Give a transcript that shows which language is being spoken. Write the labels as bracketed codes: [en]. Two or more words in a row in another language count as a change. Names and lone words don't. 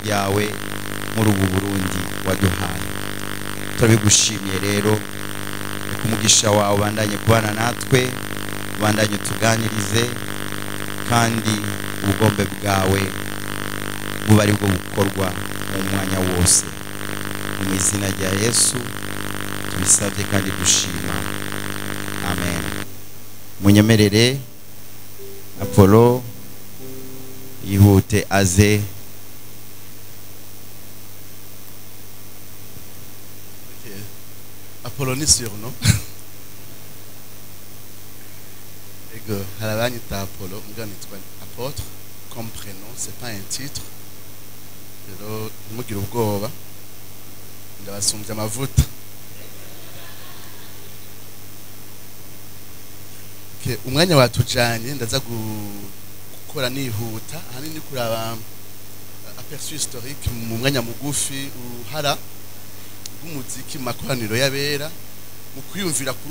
[rn] ryawe muri ubu Burundi waduhaye turabigushimiye rero umugisha wawe ubandanye kubana natwe ubandanye tuganirize kandi ubugombe bwawe buba ari bwo bukorwa mu mwanya wose mu izina rya Yesu tubisabye kandi dushima amen munyemerere Apollo yihute aze Apollo ni surnom. Ego, harabanyita Apollo, mbwa nitwa [fr] apôtre comme prénom, c'est pas un titre. [rn] Rero mugira ubwoba. Ndabasumbya amavuta. Okay, umwanya watujanye ndaza gukora nihuta, hanini kuraba [fr] aperçu historique [rn] mu mwanya mugufi uhara umuziki makoraniro yabera mu kwiyumvira kuri